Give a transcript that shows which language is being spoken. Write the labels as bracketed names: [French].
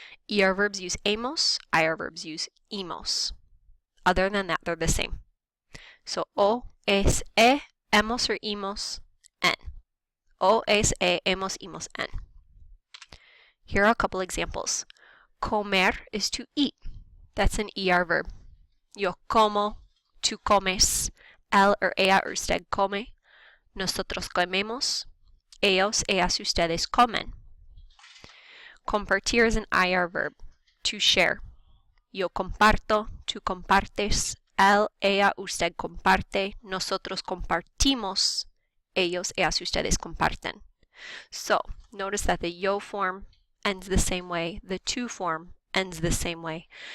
[English] ER verbs use hemos, IR verbs use hemos. Other than that, they're the same. So o, es, hemos, or hemos, en. O, es, hemos, hemos, en. Here are a couple examples. Comer is to eat. That's an ER verb. [Spanish] Yo como, tú comes, él or ella or usted come, nosotros comemos, ellos, ellas, ustedes comen. [English] Compartir is an IR verb, to share. [Spanish] Yo comparto, tú compartes, él, ella, usted comparte, nosotros compartimos, ellos, ellas, ustedes comparten. [English] So, notice that the yo form ends the same way, the tú form ends the same way.